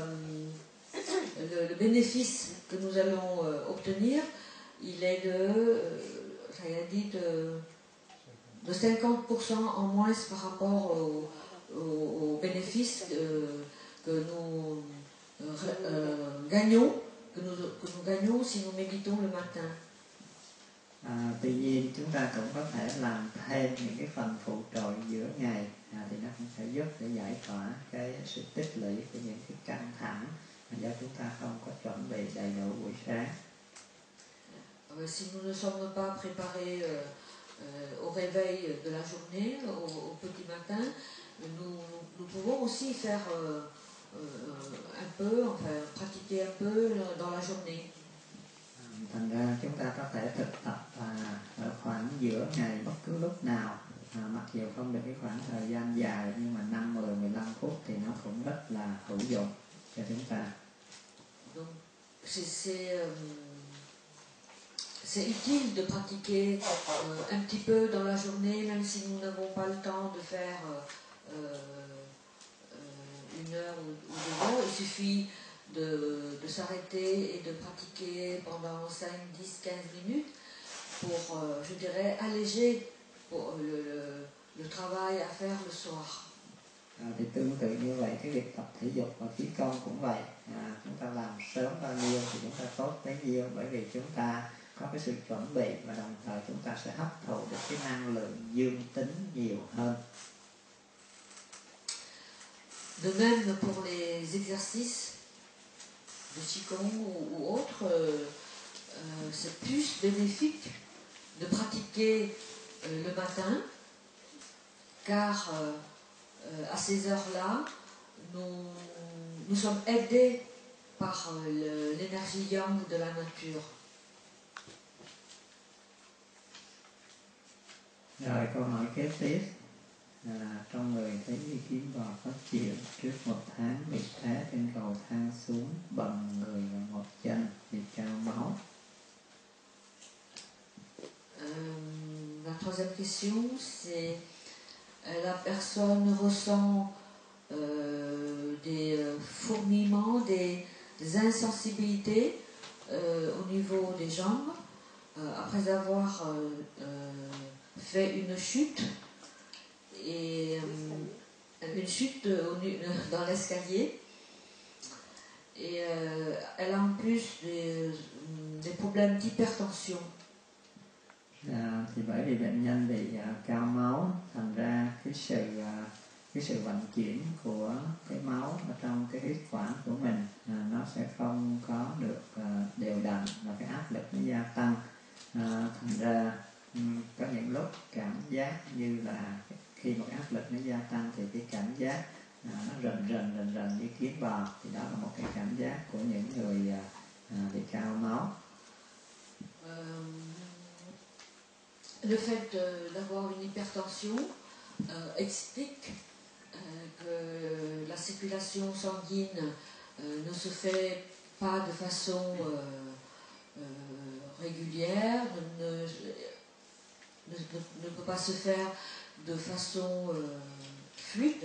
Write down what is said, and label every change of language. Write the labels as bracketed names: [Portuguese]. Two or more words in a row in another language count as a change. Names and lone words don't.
[French] le bénéfice que nous allons obtenir, il est de 50% en moins par rapport aux bénéfices que nous gagnons si nous méditons le matin. [Vietnamese] Tuy nhiên chúng ta cũng có thể làm thêm những cái phần phụ trợ giữa ngày thì nó cũng sẽ giúp để giải tỏa cái sự tích lũy của những cái căng thẳng do chúng ta không có chuẩn bị đầy đủ buổi sáng. [French] Si nous ne sommes pas préparés au réveil de la journée, au petit matin, nous pouvons aussi faire un peu, enfin pratiquer un peu dans la journée. [Vietnamese] Thành ra chúng ta có thể thực tập ở khoảng giữa ngày bất cứ lúc nào, mặc dù không được cái khoảng thời gian dài nhưng mà 5, 10, 15 phút thì nó cũng rất là hữu dụng cho chúng ta. [French] Donc c'est utile de pratiquer un petit peu dans la journée, même si nous n'avons pas le temps de faire 1 heure ou 2 heures. Il suffit de s'arrêter et de pratiquer pendant 5, 10, 15 minutes pour, je dirais, alléger le travail à faire le soir. [Vietnamese] Thì tương tự như vậy, cái việc tập thể dục và khí công cũng vậy. Chúng ta làm sớm bao nhiêu thì chúng ta tốt bấy nhiêu, bởi vì chúng ta có cái sự chuẩn bị và đồng thời chúng ta sẽ hấp thụ được cái năng lượng dương tính nhiều hơn. [French] De même pour les exercices de Qigong ou autres, c'est plus bénéfique de pratiquer le matin, car à ces heures-là, nous sommes aidés par l'énergie yang de la nature. [Vietnamese] Rồi câu hỏi kế tiếp là trong người thấy như kiến bò phát triển trước 1 tháng bị té trên cầu thang xuống bằng người và một chân bị cao máu. [French] La troisième question, c'est la personne ressent des fourmillements, des insensibilités au niveau des jambes après avoir fait une chute, et une chute dans l'escalier, et elle a en plus des problèmes d'hypertension. [Vietnamese] Thì bởi vì bệnh nhân bị cao máu, thành ra cái sự vận chuyển của cái máu ở trong cái huyết quản của mình nó sẽ không có được đều đặn, và cái áp lực nó gia tăng. Thành ra có những lúc cảm giác như là khi một áp lực nó gia tăng thì cái cảm giác nó rần như kiến bò, thì đó là một cái cảm giác của những người bị cao máu. [French] Le fait d'avoir une hypertension explique que la circulation sanguine ne se fait pas de façon régulière, ne peut pas se faire de façon fluide.